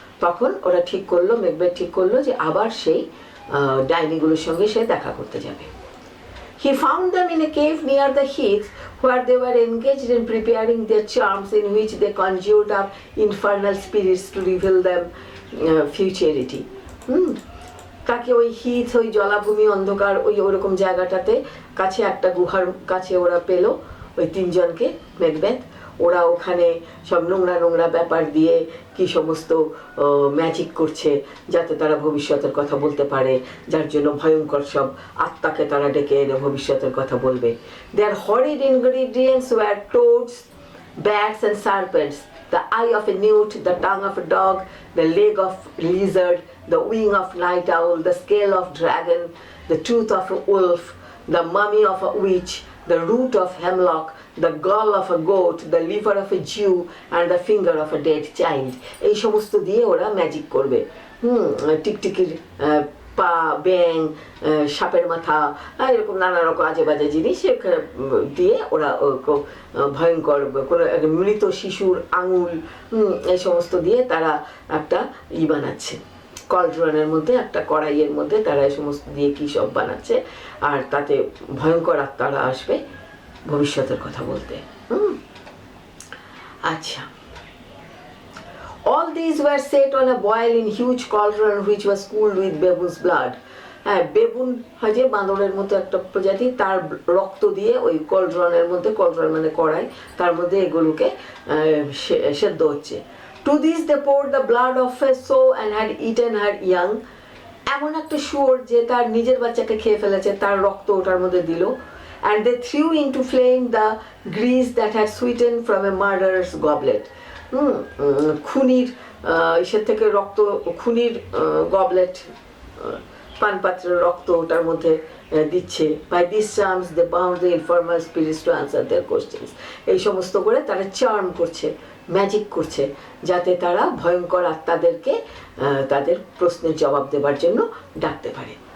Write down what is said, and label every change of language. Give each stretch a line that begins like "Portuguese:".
Bangla: তখন ওরা ঠিক করলো, মেকবেথ ঠিক করলো যে আবার সেই ডাইনিগুলোর সঙ্গে সে দেখা করতে যাবে।
English: He found them in a cave near the heath where they were engaged in preparing their charms in which they conjured up infernal spirits to reveal them futurity.
Bangla: তাকে ওই হিথ, ওই জলাভূমি, অন্ধকার, ওই ওরকম জায়গাটাতে কাছে একটা গুহার কাছে ওরা পেল ওই তিনজনকে, মেকবেথ। ওরা ওখানে সব নোংরা নোংরা ব্যাপার দিয়ে কি সমস্ত ম্যাজিক করছে যাতে তারা ভবিষ্যতের কথা বলতে পারে, যার জন্য ভয়ঙ্কর সব আত্মাকে তারা ডেকে এনে ভবিষ্যতের কথা বলবে।
English: Their horrid ingredients were toads, bats and serpents, the eye of a newt, the tongue of a dog, the leg of lizard, the wing of night owl, the scale of dragon, the tooth of a wolf, the mummy of a witch, the root of hemlock, the gall of a goat, the liver of a Jew and the finger of a dead child.
Bangla: এই সমস্ত দিয়ে ওরা magic করবে। টিকটিকির পা, ব্যাং, সাপের মাথা, এরকম নানা রকম আজে বাজে জিনিস দিয়ে ওরা ভয়ঙ্কর কোনো মৃত শিশুর আঙুল, এই সমস্ত দিয়ে তারা একটা বানাচ্ছে, কলড্রনের মধ্যে, একটা কড়াইয়ের মধ্যে তারা এই সমস্ত দিয়ে কি সব বানাচ্ছে, আর তাতে ভয়ঙ্কর আত্মারা আসবে ভবিষ্যতের কথা বলতে। আচ্ছা,
English: all these were set on a boil in huge cauldron which was cooled with baboon's blood.
Bangla: হ্যাঁ, বেবুন হয় যে বাঁদরের মতো একটা প্রজাতি, তার রক্ত দিয়ে ওই কলড্রনের মধ্যে, কলড্রন মানে কড়াই, তার মধ্যে এগুলোকে সেদ্ধ হচ্ছে।
English: To this they poured the blood of a sow and had eaten her young.
Bangla: এমন একটা শুয়োর যে তার নিজের বাচ্চাকে খেয়ে ফেলেছে, তার রক্ত ওটার মধ্যে দিল।
English: And they threw into flame the grease that had sweetened from a murderer's goblet.
Bangla: খুনির ইসের থেকে রক্ত, খুনির গবলেট, পানপাত্রের রক্ত ওটার মধ্যে দিচ্ছে।
English: By these charms they bound the infernal spirits to answer their questions.
Bangla: এই সমস্ত করে তারা চার্ম করছে, ম্যাজিক করছে, যাতে তারা ভয়ঙ্কর আত্মাদেরকে তাদের প্রশ্নের জবাব দেবার জন্য ডাকতে পারে।